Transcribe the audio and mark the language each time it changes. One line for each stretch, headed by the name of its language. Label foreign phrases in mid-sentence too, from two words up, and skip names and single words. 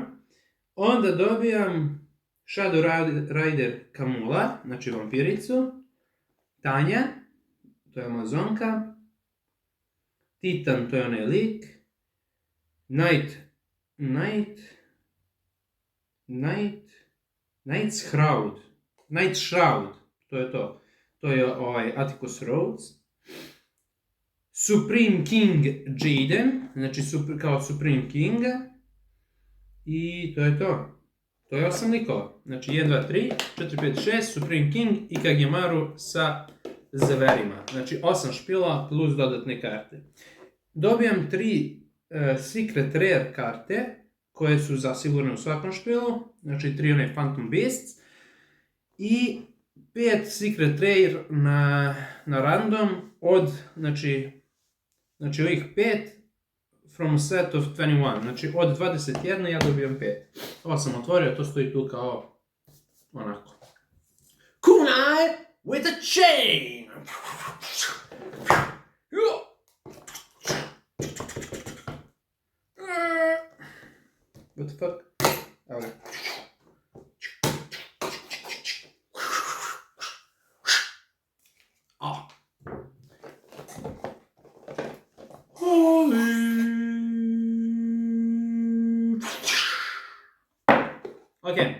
Serbian: Onda dobijam Shadow Rider Kamula, znači vampiricu, Tanja, to je Amazonka, Titan, to je onaj lik, Night Shroud, to je to. To je Atticus Rhodes. Supreme King Jaden, znači kao Supreme King. I to je to. To je 8 likova. Znači 1, 2, 3, 4, 5, 6, Supreme King i Kagemaru sa zaverima. Znači 8 špila plus dodatne karte. Dobijam 3
English: Secret Rare
Serbian: karte, koje su zasigurne u svakom špilu. Znači 3 one Phantom Beasts. I 5
English: Secret Rare
Serbian: na random od, znači ovih 5
English: from a set of 21,
Serbian: znači od 21 ja dobijem 5. Ovo sam otvorio, to stoji tu kao onako.
English: Kunai with a chain! What the fuck?
Serbian: Evo ga. Ok.